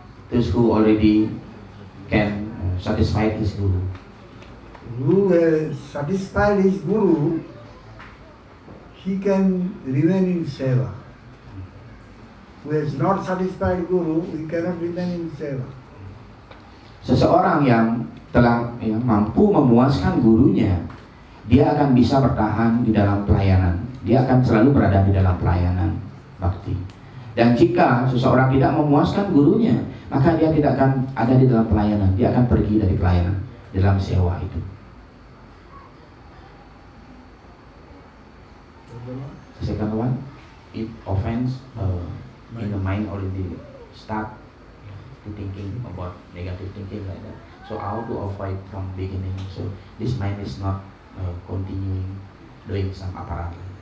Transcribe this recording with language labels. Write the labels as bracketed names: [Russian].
[English] Those who already can satisfy his guru. who has satisfied his guru, he can remain in seva. Who has not satisfied guru, he cannot remain in seva. [Indonesian] Seseorang yang telah mampu memuaskan gurunya, dia akan bisa bertahan di dalam pelayanan. Dia akan selalu berada di dalam pelayanan bakti. Dan jika seseorang tidak memuaskan gurunya, maka dia tidak akan ada di dalam pelayanan. Dia akan pergi dari pelayanan dalam sewa itu. [English] Second one, if offense in the mind already start to thinking about negative thinking like that. So how to avoid from beginning? So this mind is not continuing doing some aparat.